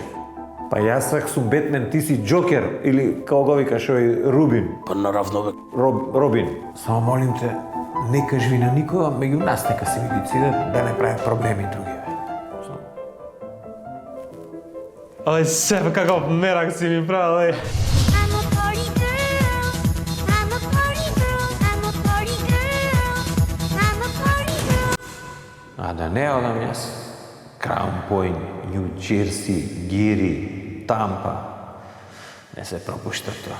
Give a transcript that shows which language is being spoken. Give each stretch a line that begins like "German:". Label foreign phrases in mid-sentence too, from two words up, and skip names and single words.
Macedonian: Па јас ако сум Бетмен, ти си Джокер или како го викаш овој Рубин. Па наравно бе. Робин. Само молим те, не кажи на никога, меѓу нас нека се види цидет да не прави проблеми други. Але шеф, каков мерак си ми правил,
English: I'm a party girl. I'm a party girl. I'm a party girl. I'm a party girl.
Macedonian: А да не одам јас, Краун Поинт, Нью Джерси, Гири, Тампа, не се пропушта тоа.